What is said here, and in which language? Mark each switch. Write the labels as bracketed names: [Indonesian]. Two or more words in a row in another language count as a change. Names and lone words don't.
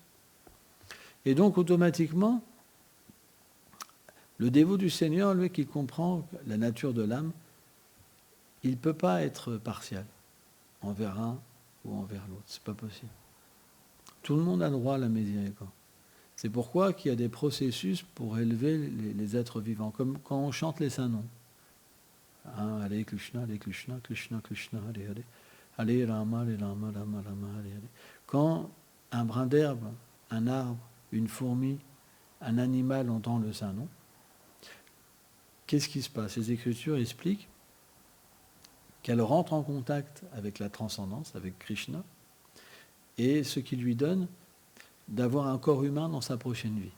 [French] Et donc, automatiquement, le dévot du Seigneur, lui, qui comprend la nature de l'âme, il ne peut pas être partial envers un ou envers l'autre. C'est pas possible. Tout le monde a droit à la miséricorde. C'est pourquoi qu'il y a des processus pour élever les êtres vivants, comme quand on chante les saints noms. Hein, [Sanskrit] हरे कृष्ण, कृष्ण कृष्ण, हरे हरे. हरे राम, राम, राम, हरे हरे. [French] Quand un brin d'herbe, un arbre, une fourmi, un animal entend le saint nom, qu'est-ce qui se passe? Les Écritures expliquent qu'elle rentre en contact avec la transcendance, avec Krishna, et ce qui lui donne d'avoir un corps humain dans sa prochaine vie.